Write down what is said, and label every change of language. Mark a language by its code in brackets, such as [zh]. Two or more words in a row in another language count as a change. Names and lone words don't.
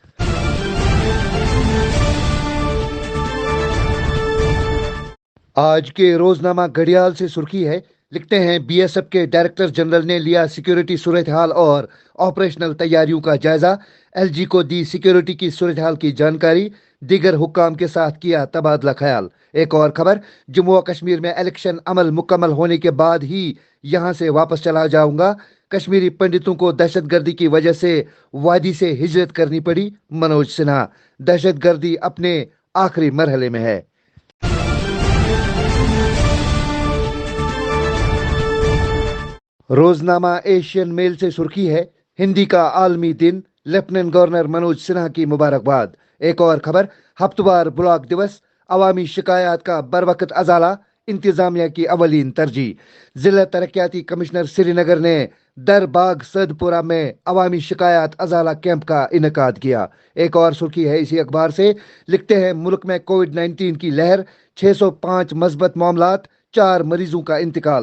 [ur] آج کے روزنامہ گھڑیال سے سرخی ہے، لکھتے ہیں BSF کے ڈائریکٹر جنرل نے لیا سیکیورٹی صورتحال اور آپریشنل تیاریوں کا جائزہ، LG کو دی سیکیورٹی کی صورتحال کی جانکاری، دیگر حکام کے ساتھ کیا تبادلہ خیال۔ ایک اور خبر: جموں و کشمیر میں الیکشن عمل مکمل ہونے کے بعد ہی یہاں سے واپس چلا جاؤں گا، کشمیری پنڈتوں کو دہشت گردی کی وجہ سے وادی سے ہجرت کرنی پڑی، منوج سنہا۔ دہشت گردی اپنے آخری مرحلے میں ہے۔ روزنامہ ایشین میل سے سرخی ہے: ہندی کا عالمی دن، لیفٹیننٹ گورنر منوج سنہا کی مبارکباد۔ ایک اور خبر: ہفتہ وار بلاک دیوس، عوامی شکایات کا بروقت ازالہ انتظامیہ کی اولین ترجیح۔ ضلع ترقیاتی کمشنر سری نگر نے در باغ سد پورہ میں عوامی شکایات ازالہ کیمپ کا انعقاد کیا۔ ایک اور سرخی ہے اسی اخبار سے، لکھتے ہیں ملک میں کووڈ-19 کی لہر، 605 مثبت معاملات، 4 مریضوں کا انتقال۔